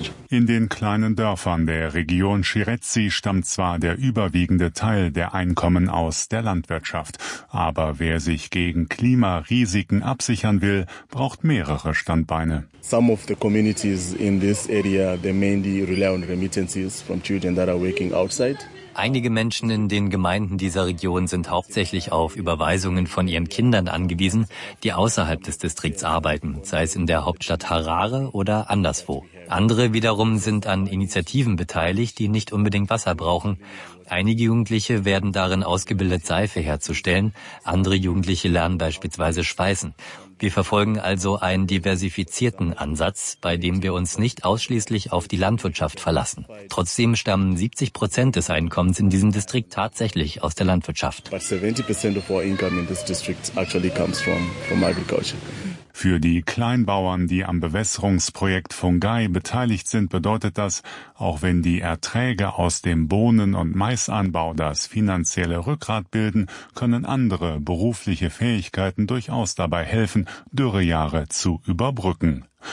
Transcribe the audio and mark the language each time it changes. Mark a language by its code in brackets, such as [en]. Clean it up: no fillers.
[de] In den kleinen Dörfern der Region Shirezi stammt zwar der überwiegende Teil der Einkommen aus der Landwirtschaft, aber wer sich gegen Klimarisiken absichern will, braucht mehrere Standbeine. [en] Some of the communities in this area, they mainly rely on remittances from children that are working outside. [de] Einige Menschen in den Gemeinden dieser Region sind hauptsächlich auf Überweisungen von ihren Kindern angewiesen, die außerhalb des Distrikts arbeiten, sei es in der Hauptstadt Harare oder anderswo. Andere wiederum sind an Initiativen beteiligt, die nicht unbedingt Wasser brauchen. Einige Jugendliche werden darin ausgebildet, Seife herzustellen. Andere Jugendliche lernen beispielsweise Schweißen. Wir verfolgen also einen diversifizierten Ansatz, bei dem wir uns nicht ausschließlich auf die Landwirtschaft verlassen. Trotzdem stammen 70% des Einkommens in diesem Distrikt tatsächlich aus der Landwirtschaft. [en] But 70% of our income in this district actually comes from agriculture. [de] Für die Kleinbauern, die am Bewässerungsprojekt Fungai beteiligt sind, bedeutet das, auch wenn die Erträge aus dem Bohnen- und Maisanbau das finanzielle Rückgrat bilden, können andere berufliche Fähigkeiten durchaus dabei helfen, Dürrejahre zu überbrücken.